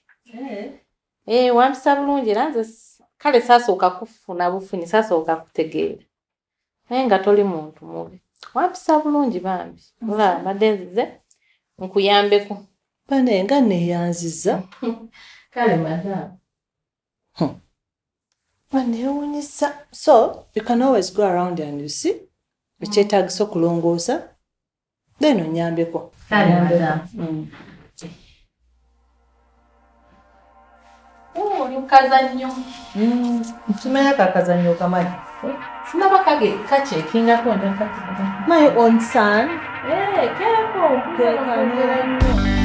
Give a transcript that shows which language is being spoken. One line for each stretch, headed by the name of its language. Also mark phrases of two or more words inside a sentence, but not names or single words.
Ganda: Wampisa bulungi era nze kale saasooka kufuna bufunyi saasooka kutegeera naye nga toli muntu mubi wampisa bulungi bambi olaba mbadde nzize nkuyambeko. Bane nga neeyanziza. Kale madamu. Wanewunyisa.
English: So, you can always go around and you see.
Ganda: Bikyetaagisa okulongoosa. Then onyambeko. Oli mukazannyo. Kimanya kakazannyo kamanyi. Sinaba kaceekingako ndakati.
English: My own son.
Ganda: Keeko.